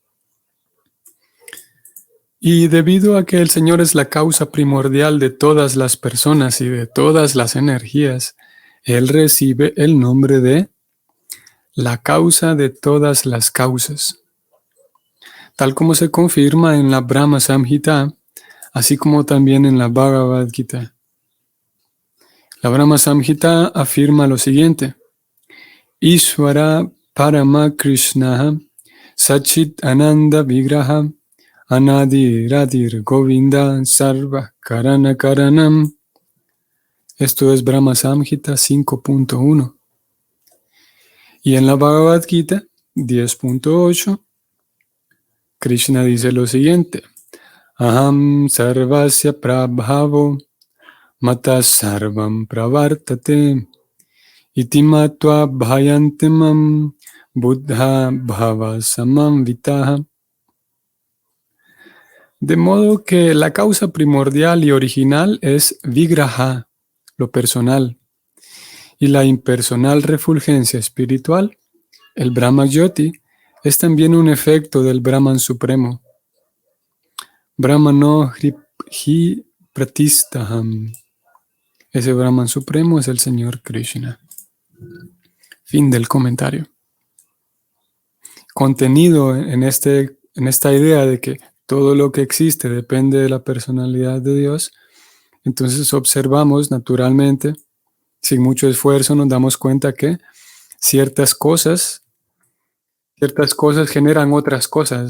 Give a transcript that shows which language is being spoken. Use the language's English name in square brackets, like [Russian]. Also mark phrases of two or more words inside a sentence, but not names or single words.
[Spanish] Y debido a que el Señor es la causa primordial de todas las personas y de todas las energías, Él recibe el nombre de la causa de todas las causas. Tal como se confirma en la Brahma Samhita, así como también en la Bhagavad Gita. La Brahma Samhita afirma lo siguiente. [Sanskrit] Ishvara Parama Krishna Sachit Ananda Vigraha Anadi Radir Govinda Sarva Karana Karanam. [Spanish] Esto es Brahma Samhita 5.1. Y en la Bhagavad Gita 10.8, Krishna dice lo siguiente. [Sanskrit] Aham sarvasya prabhavo mata sarvam pravartate iti matva bhayantimam buddha bhava samamvitaha. [Spanish] De modo que la causa primordial y original es vigraha, lo personal, y la impersonal refulgencia espiritual, el Brahma Jyoti, es también un efecto del Brahman Supremo. [Sanskrit] Brahmano hi pratistaham. [Spanish] Ese Brahman Supremo es el Señor Krishna. Fin del comentario. Contenido en esta idea de que todo lo que existe depende de la personalidad de Dios, entonces observamos naturalmente, sin mucho esfuerzo, nos damos cuenta que ciertas cosas generan otras cosas.